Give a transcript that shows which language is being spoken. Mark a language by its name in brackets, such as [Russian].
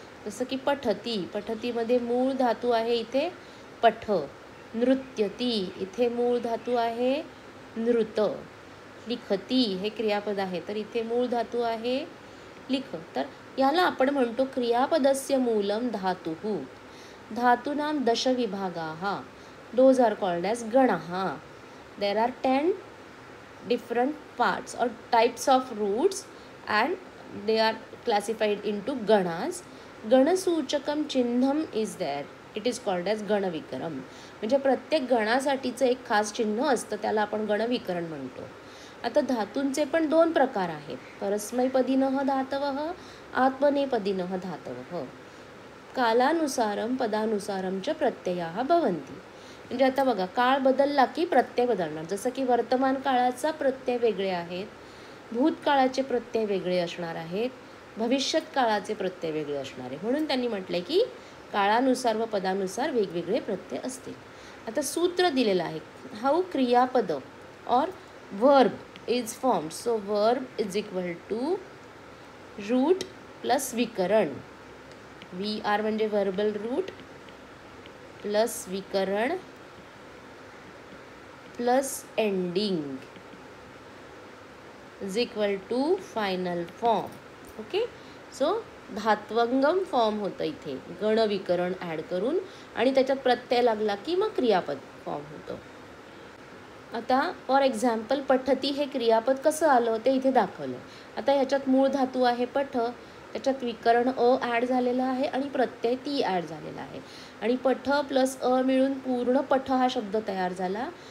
[Marathi] जसं की पठती, पठतीमध्ये मूळ धातू आहे इथे पठ. नृत्यती, इथे मूळ धातू आहे नृत. लिखती हे क्रियापद आहे, तर इथे मूळ धातू आहे लिख. तर याला आपण म्हणतो [Sanskrit] क्रियापदस्य मूलम धातुः. धातूनां दश विभागाः, [English] Those are called as गणाः. There are 10 different parts or types of roots and they are classified into ganas. [Sanskrit] गणसूचकम चिन्हम [English] is there, it is called as गणविकरम. [Marathi] म्हणजे प्रत्येक गणासाठीचं एक खास चिन्ह असतं, त्याला आपण गणविकरण म्हणतो. आता धातूंचे पण 2 प्रकार आहेत, [Sanskrit] परस्मैपदिनः धातवः, आत्मनेपदिनः धातवः. कालानुसारम पदानुसारम च प्रत्ययाः भवन्ति. [Marathi] म्हणजे आता बघा, काळ बदलला की प्रत्यय बदलणार. जसं की वर्तमान काळाचा प्रत्यय वेगळे आहेत, भूतकाळाचे प्रत्यय वेगळे असणार आहेत, भविष्यत काळाचे प्रत्यय वेगळे असणार आहे. म्हणून त्यांनी म्हटलंय की काळानुसार व पदानुसार वेगवेगळे प्रत्यय असतील. आता सूत्र दिलेलं आहे, [English] How क्रियापद और verb is formed. So verb is equal to root plus विकरण. We are म्हणजे verbal root plus विकरण plus ending is equal to final form. Okay. [Marathi] So धात्वंगम form होतं इथे गणविकरण ॲड करून, आणि त्याच्यात प्रत्यय लागला की मग क्रियापद फॉर्म होतं. आता फॉर एक्झाम्पल पठती हे क्रियापद कसं आलं ते इथे दाखवलं. आता ह्याच्यात मूळ धातू आहे पठ, त्याच्यात विकरण अ ॲड झालेला आहे आणि प्रत्यय ती ॲड झालेला आहे, आणि पठ प्लस अ मिळून पूर्ण पठ हा शब्द तयार झाला.